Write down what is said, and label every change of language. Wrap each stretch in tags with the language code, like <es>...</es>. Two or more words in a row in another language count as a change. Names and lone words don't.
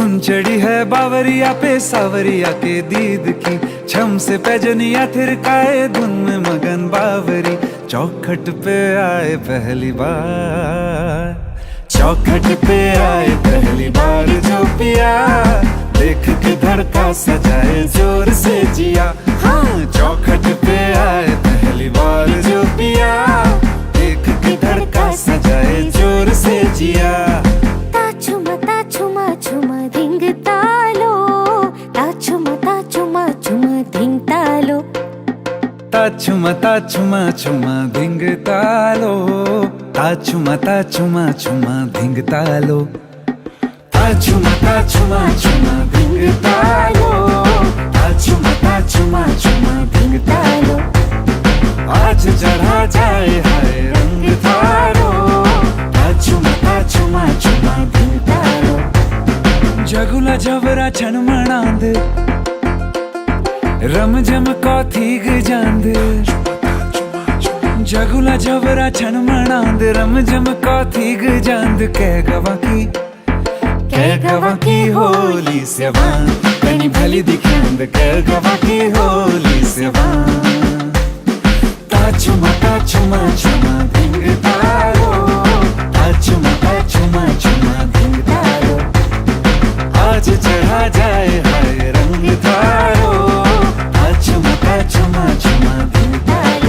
<hi>चढ़ी है बावरिया पे सावरिया के दीद की, छम से पैजनिया थिरकाए धुन में मगन बावरी। चौखट पे आए पहली बार, चौखट पे आए पहली बार जो पिया, देख के धड़का सजाए जोर से जिया। हाँ, चौखट पे आए पहली बार जो पिया, देख के धड़का सजाए जोर से जिया। ताछुमा छुमा धिंग तालो, ताछुमा छुमा धिंग तालो, ताछुमा छुमा धिंग तालो, ताछुमा छुमा धिंग तालो, ताछुमा छुमा धिंग तालो, ताछुमा छुमा धिंग तालो। आज चढ़ा जाए हाय रंग थारो, ताछुमा छुमा धिंग तालो।</hi> <gbm>जगुला जबरा छन मणांद, रम जम कौथीग जांद। जगुला जबरा छन मणांद, रम जम कौथीग जांद। कह गवा की होली सेवान, कनी भली दिखांद। कह गवा की होली सेवान।</gbm> <hi>ताछुमा छुमा धिंग तालो, ताछुमा छुमा धिंग तालो। आज चढ़ा जाए हाय रंग थारो, ताछुमा छुमा धिंग तालो।</hi>